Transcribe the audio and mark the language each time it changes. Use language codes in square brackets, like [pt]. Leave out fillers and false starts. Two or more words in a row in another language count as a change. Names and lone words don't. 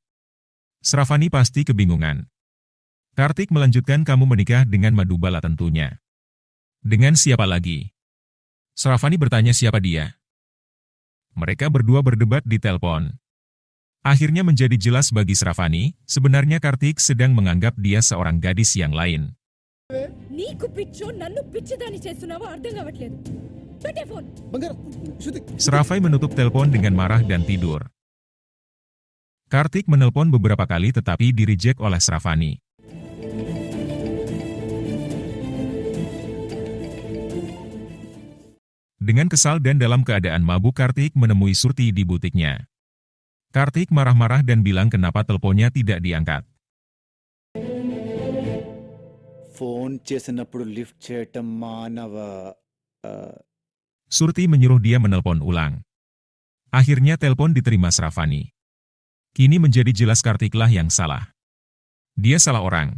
[id] Shravani pasti kebingungan. Kartik melanjutkan, "Kamu menikah dengan Madhubala tentunya." "Dengan siapa lagi?" Shravani bertanya, "Siapa dia?" Mereka berdua berdebat di telepon. Akhirnya menjadi jelas bagi Shravani, sebenarnya Kartik sedang menganggap dia seorang gadis yang lain. [te] నీకు పిచ్చో నన్ను పిచ్చిదాన్ని చేస్తున్నావో అర్థం కావట్లేదు. పెట్టే ఫోన్. బంగారం, శృతి. [id] Shravai menutup telepon dengan marah dan tidur. Kartik menelpon beberapa kali tetapi di-reject oleh Shravani. Dengan kesal dan dalam keadaan mabuk, Kartik menemui Shruti di butiknya. Kartik marah-marah dan bilang kenapa teleponnya tidak diangkat. [te] ఫోన్ చేసినప్పుడు లిఫ్ట్ చేయటం మానవా? [id] Shruti menyuruh dia menelpon ulang. Akhirnya telepon diterima Shravani. Kini menjadi jelas Kartiklah yang salah. Dia salah orang.